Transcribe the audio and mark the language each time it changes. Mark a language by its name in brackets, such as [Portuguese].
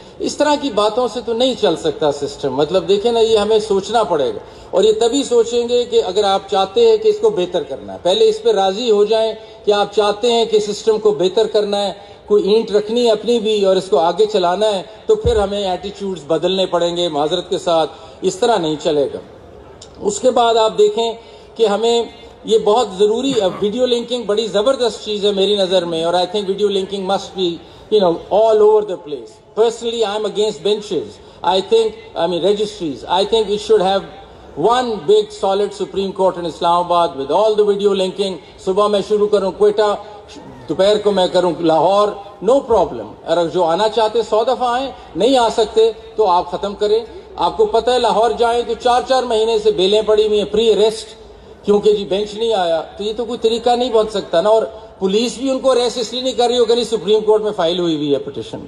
[Urdu] اس طرح کی باتوں سے تو نہیں چل سکتا سسٹم. مطلب دیکھیں نا, یہ ہمیں سوچنا پڑے گا, اور یہ تبھی سوچیں گے کہ اگر آپ چاہتے ہیں کہ اس کو بہتر کرنا ہے, پہلے اس پہ راضی ہو جائیں کہ آپ چاہتے ہیں کہ سسٹم کو بہتر کرنا ہے, کوئی اینٹ رکھنی ہے اپنی بھی اور اس کو آگے چلانا ہے, تو پھر ہمیں ایٹیٹیوڈز بدلنے پڑیں گے معذرت کے ساتھ. اس طرح نہیں چلے گا. اس کے بعد آپ دیکھیں کہ ہمیں یہ بہت ضروری, ویڈیو لنکنگ بڑی زبردست چیز ہے میری نظر میں, اور [English] I think video linking must be all over the place. Personally, I am against benches. Registries. I think it should have one big solid Supreme Court in Islamabad with all the video linking. [Urdu] صبح میں شروع کروں کوئٹہ, دوپہر کو میں کروں Lahore, [English] no problem. [Urdu] اگر جو آنا چاہتے 100 دفعہ آئیں, نہیں آ سکتے تو آپ ختم کریں. آپ کو پتہ ہے لاہور جائیں تو 4 مہینے سے بیلیں پڑی ہوئی ہیں پری اریسٹ, کیونکہ جی بینچ نہیں آیا. تو یہ تو کوئی طریقہ نہیں بن سکتا نا, اور پولیس بھی ان کو ریسٹ اس لیے نہیں کر رہی ہو کہ سپریم کورٹ میں فائل ہوئی ہے پٹیشن.